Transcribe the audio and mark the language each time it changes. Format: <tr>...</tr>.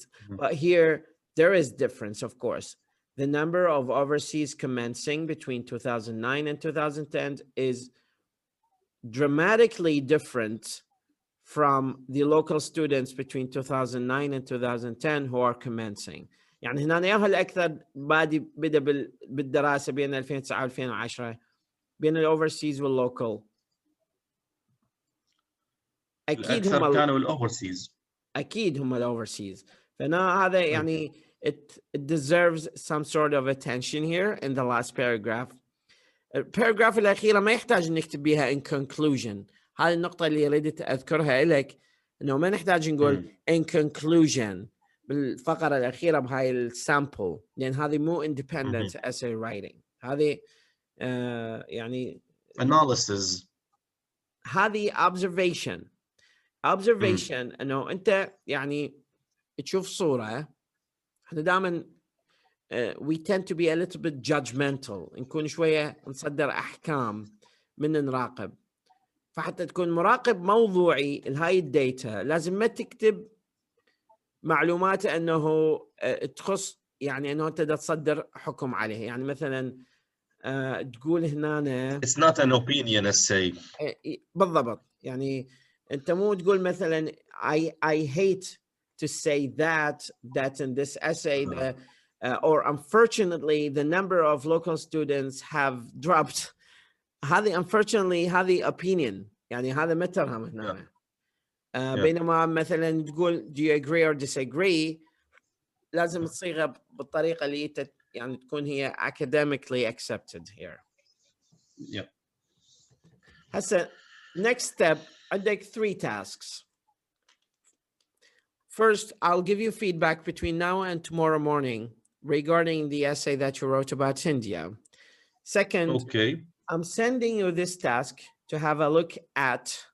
<en>But here there is difference, of course. The number of overseas commencing between 2009 and 2010 is dramatically different from the local students between 2009 and 2010 who are commencing.</en> <ar>يعني هنا ياهو الأكثر بدأ بالدراسة بين 2009 و 2010 بين الأوفرسيز واللوكال. أكيد هم كانوا الأوفرسيز. أكيد هم الأوفرسيز. فهنا هذا يعني</ar> <en>it deserves some sort of attention here in the last paragraph.</en> <ar>الباراجراف الأخيرة ما يحتاج نكتب بها</ar> <en>in conclusion.</en> <ar>هذه النقطة اللي ردت أذكرها لك، إنه ما نحتاج نقول</ar> <en>in conclusion</en> <ar>بالفقرة الأخيرة بهاي السامبل، لأن هذه مو</ar> <en>independent essay writing.</en> <ar>هذه يعني</ar> <en>analysis.</en> <ar>هذه observation إنه أنت يعني تشوف صورة. إحنا دائما</ar> <en>we tend to be a little bit judgmental،</en> <ar>نكون شوية نصدر أحكام من نراقب. فحتى تكون مراقب موضوعي لهاي الداتا لازم ما تكتب معلومات أنه تخص، يعني أنه أنت تصدر حكم عليه. يعني مثلا تقول هنا</ar> <en>it's not an opinion essay.</en> <ar>بالضبط. يعني أنت مو تقول مثلا</ar> <en>I hate to say that in this essay or unfortunately the number of local students have dropped. هذه unfortunately هذه opinion.</en> <ar>يعني هذا ما ترهم هنا.</ar> <en>Yeah.</en> <ar>بينما مثلا تقول</ar> <en>do you agree or disagree</en> <ar>لازم تصيغها بالطريقة اللي يعني تكون هي</ar> <en>academically accepted here. Yeah.</en> <ar>هسه</ar> <en>next step</en> <ar>عندك</ar> <en>3 tasks. First, I'll give you feedback between now and tomorrow morning regarding the essay that you wrote about India. Second, Okay. I'm sending you this task to have a look at.</en>